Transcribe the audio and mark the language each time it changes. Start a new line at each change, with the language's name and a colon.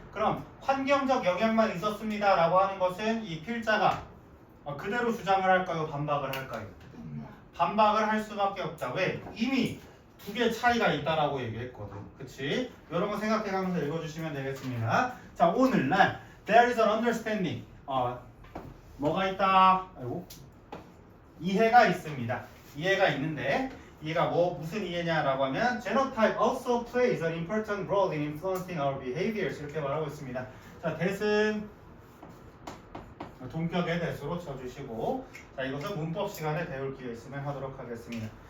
Korean: 그럼 환경적 영향만 있었습니다 라고 하는 것은 이 필자가 그대로 주장을 할까요? 반박을 할까요? 반박을 할 수밖에 없다. 왜? 이미 두 개 차이가 있다라고 얘기했거든. 그치? 이런 거 생각해가면서 읽어주시면 되겠습니다. 자, 오늘날
English: there is an understanding
Korean: 뭐가 있다? 아이고. 이해가 있습니다. 이해가 있는데 이해가 무슨 이해냐라고 하면
English: genotype also plays an important role in influencing our behaviors
Korean: 이렇게 말하고 있습니다. 자, that은 동격의 that으로 쳐주시고 자, 이것은 문법 시간에 배울 기회 있으면 하도록 하겠습니다.